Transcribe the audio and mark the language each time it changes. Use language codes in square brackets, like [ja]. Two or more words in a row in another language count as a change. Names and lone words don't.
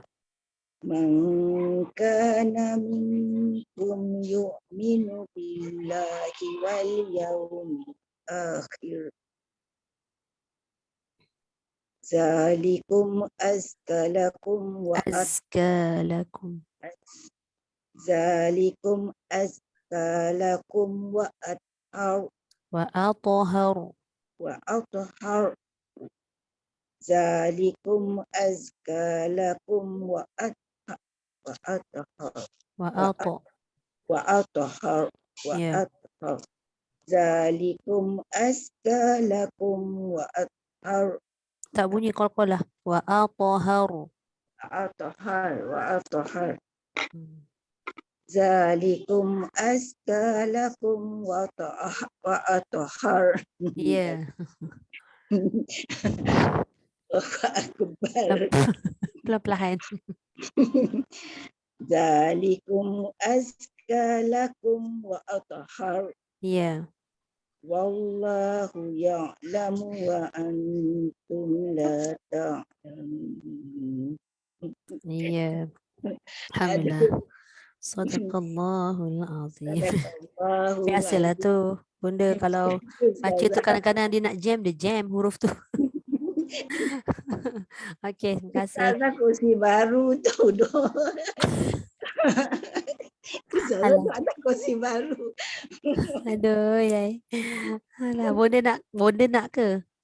[ar] من كان منكم يؤمن بالله واليوم الآخر. ذلكم أزكى لكم و أزكى لكم. ذلكم أزكى لكم وأطهر وأطهر. وأطهر. ذلكم أزكى لكم وأطهر وأط. وأطهر و [ms] Ya. [ar] athhar. ذلكم أزكى لكم وأطهر [ms] Tak bunyi qalqalah. [ar] وأطهر. وأطهر. Hmm. ذلكم أزكى لكم وأطهر. [ms] Ya. [ar] Akbar. [ms] Pelan-pelan. [ar] ذلكم أزكى لكم وأطهر. [ms] Ya. [ar] والله يعلم وأنتم لا تعلمون. [ms] Ya. [ar] Alhamdulillah. صدق الله العظيم. صدق الله [ms] Biasalah [ar] azim. [ms] tu. Bunda kalau baca tu kadang-kadang dia nak jam, dia jam huruf tu. Okey, terima kasih. Ustazah kursi baru tu doh. Ustazah Alah. tu ada kursi baru. Aduh, yai. Alah, bonda nak ke?